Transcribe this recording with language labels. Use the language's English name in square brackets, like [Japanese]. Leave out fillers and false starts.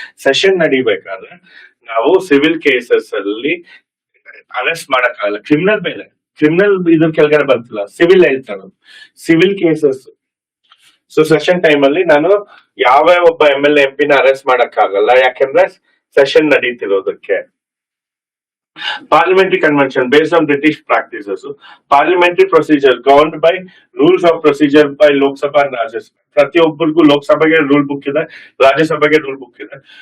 [Kannada] Session ನಡಿಬೇಕಾದ್ರೆ ನಾವು civil cases ಅಲ್ಲಿ arrest ಮಾಡಕ್ಕಾಗಲ್ಲ. ಕ್ರಿಮಿನಲ್ ಬೇರೆ, ಕ್ರಿಮಿನಲ್ ಇದ್ರ ಕೆಳಗಡೆ ಬರ್ತಿಲ್ಲ, ಸಿವಿಲ್ ಹೇಳ್ತಾರೆ, civil cases. So session time ಅಲ್ಲಿ ನಾನು ಯಾವ ಒಬ್ಬ MLA MP ನ ಅರೆಸ್ಟ್ ಮಾಡಕ್ಕಾಗಲ್ಲ, ಯಾಕೆಂದ್ರೆ session ನಡೀತಿರೋದಕ್ಕೆ. [English] Parliamentary convention based on British practices. Parliamentary procedure governed by rules of procedure by Lok Sabha and Rajya Sabha. [Kannada] ಪ್ರತಿಯೊಬ್ಬರಿಗೂ ಲೋಕಸಭೆಗೆ ರೂಲ್ ಬುಕ್ ಇದೆ, ರಾಜ್ಯಸಭೆಗೆ ರೂಲ್ ಬುಕ್ ಇದೆ.